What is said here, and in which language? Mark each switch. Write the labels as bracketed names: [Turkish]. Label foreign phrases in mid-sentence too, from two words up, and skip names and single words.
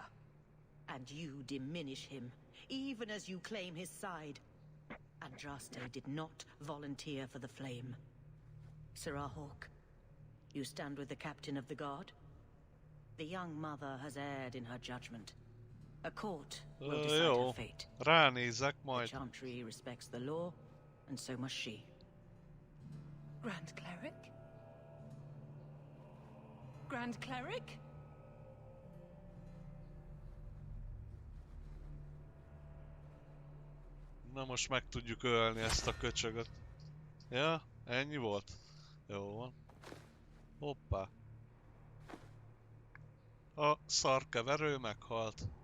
[English] And you diminish him, even as you claim his side. Andraste did not volunteer for the flame. Sarah Hawke, you stand with the captain of the guard? The young mother has erred in her judgment. A court will decide her fate. [Hungarian] Ránézek majd. [English] The Chantry respects the law, and so must she. Grand Cleric? Grand Cleric? [Hungarian] Na most meg tudjuk ölni ezt a köcsögöt. Ja, ennyi volt? Jó van. Hoppá. A szarkeverő meghalt.